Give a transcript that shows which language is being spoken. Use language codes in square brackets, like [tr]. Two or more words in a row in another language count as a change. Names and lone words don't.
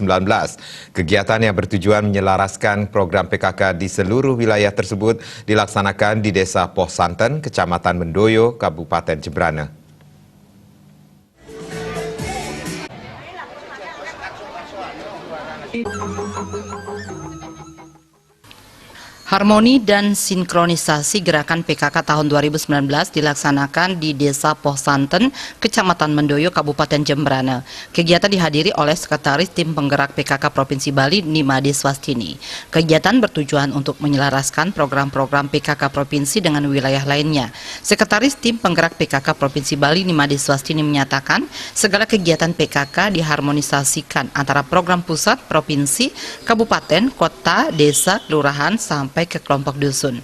[id] Kegiatan yang bertujuan menyelaraskan program PKK di seluruh wilayah tersebut dilaksanakan di Desa Poh Santen, Kecamatan Mendoyo, Kabupaten Jembrana. Harmoni dan sinkronisasi gerakan PKK tahun 2019 dilaksanakan di Desa Poh Santen, Kecamatan Mendoyo, Kabupaten Jembrana. Kegiatan dihadiri oleh Sekretaris Tim Penggerak PKK Provinsi Bali, Nimade Swastini. Kegiatan bertujuan untuk menyelaraskan program-program PKK Provinsi dengan wilayah lainnya. Sekretaris Tim Penggerak PKK Provinsi Bali, Nimade Swastini menyatakan, segala kegiatan PKK diharmonisasikan antara program pusat, provinsi, kabupaten, kota, desa, kelurahan, sampai ke kelompok dusun.